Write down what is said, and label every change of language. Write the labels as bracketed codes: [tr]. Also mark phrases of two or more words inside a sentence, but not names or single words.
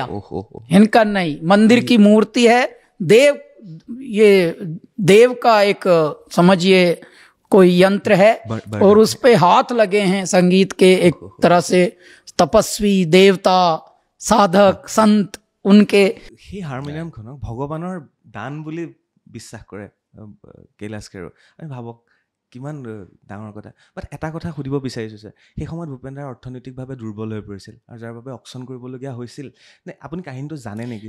[hi] इनका नहीं, मंदिर की मूर्ति है, ये देव का एक समझिए कोई यंत्र है, और उस पे हाथ लगे हैं संगीत के, एक तरह से तपस्वी, देवता, साधक, संत, उनके। [as] সেই হাৰমনিয়ামখনক ভগৱানৰ দান বুলি বিশ্বাস কৰে কৈলাশ খেৰো। আমি ভাবক কিমান ডাঙৰ কথা। বাট এটা কথা সুধিব বিচাৰিছোঁ ছাৰ, সেই সময়ত ভূপেন দাৰ অৰ্থনৈতিকভাৱে দুৰ্বল হৈ পৰিছিল, আৰু যাৰ বাবে অকশ্যন কৰিবলগীয়া হৈছিল নে? আপুনি কাহিনীটো জানে নেকি?